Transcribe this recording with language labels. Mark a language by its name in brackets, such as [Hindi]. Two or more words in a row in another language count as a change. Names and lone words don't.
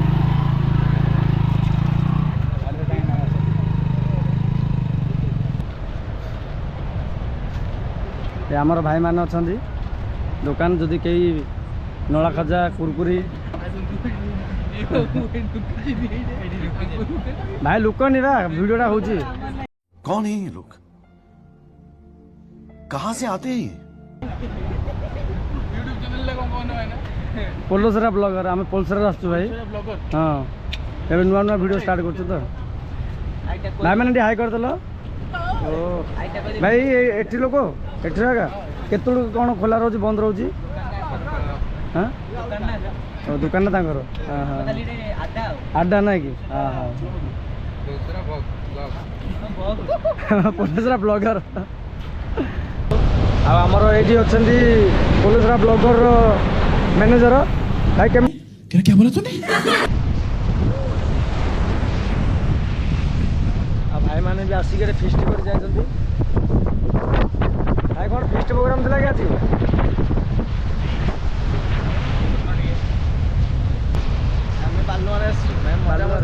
[Odia] ଏ ଆମର ଭାଇମାନେ ଅଛନ୍ତି ଦୋକାନ, ଯଦି କେହି ନଳା ଖଜା କୁରକୁରି ଭାଇ ଲୋକ ନିବା ଭିଡ଼ିଓଟା ହେଉଛି। [Hindi] कौन है ये लोग? कहां से आते हैं ये? [Odia] ପୋଲସରା ବ୍ଲଗର। ଆମେ ପୋଲସରାରୁ ଆସୁଛୁ ଭାଇ। ହଁ, ଏବେ ନୂଆ ନୂଆ [English] video start [Odia] କରୁଛୁ ତ। ଭାଇମାନେ ଟିକେ ହାଇ କରିଦେଲ। ଓ ଭାଇ ଏଠି ଲୋକ ଏଠି ଜାଗା କେତେବେଳକୁ କ'ଣ ଖୋଲା ରହୁଛି ବନ୍ଦ ରହୁଛି? ହଁ ଦୋକାନଟା ତାଙ୍କର? ଆଡ୍ଡା ନାହିଁ କି? ପୋଲସରା ବ୍ଲଗର। ଆଉ ଆମର ଏଇଠି ଅଛନ୍ତି ପୋଲସରା [English] blogger manager. [Odia] ଭାଇ କେମିତି? [Hindi] क्या बोला तूने? [Odia] ଆଉ ଭାଇମାନେ ବି ଆସିକି ଏଠି ଫିଷ୍ଟ କରି ଯାଇଛନ୍ତି। ଭାଇ କ'ଣ [English] feast program [Odia] ଥିଲା କି ଆଜି? ବାଲୁଆରୁ।